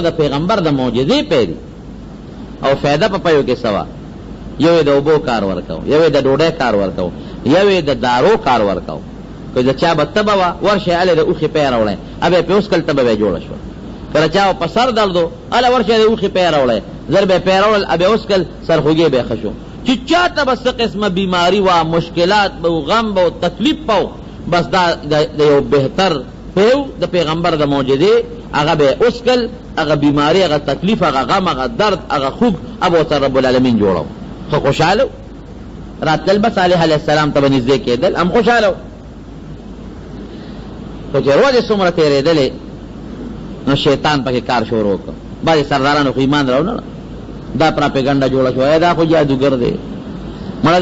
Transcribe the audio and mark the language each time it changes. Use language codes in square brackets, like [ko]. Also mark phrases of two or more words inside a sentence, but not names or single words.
[ps] د پیغمبر د معجزې پی دي او فایده په پیو کې سوا یو یې د اوبو کار ورکو یو یې د ډوډۍ کار ورکو یو یې د دارو کار ورکو که د چا به تبه وه ورشئ هلې د اوښې پی راوړی ابه یې پې اوسکل تبه به یې جوړه شوه کله چا په سر درد و هله ورشئ د اوښې پی راوړی زر به یې پی راوړل ابه یې اوسکل سرخوږې به یې ښه شو چې چا ته به څه قسمه بیماري وه مشکلات به و غم به و تکلیف به و بس دا د یو بهتر پیو د پیغمبر د معجزې هغه به یې اوسکل هغه بیماري هغه تکلیف هغه غم هغه درد هغه خوږ ابه ورته [ar] رب العالمین [ps] جوړو ښه خوشحاله راتلل به صالح [ar] علیه السلام [ps] ته به نږدې کېدل هم خوشحاله خو چې ورځې څومره تېرېدلې نو شیطان پکې کار شروع کړ بعضې سردارانو خو ایمان راونه دا پراپېګنډه جوړه شوه دا خو جادوګر دی مړه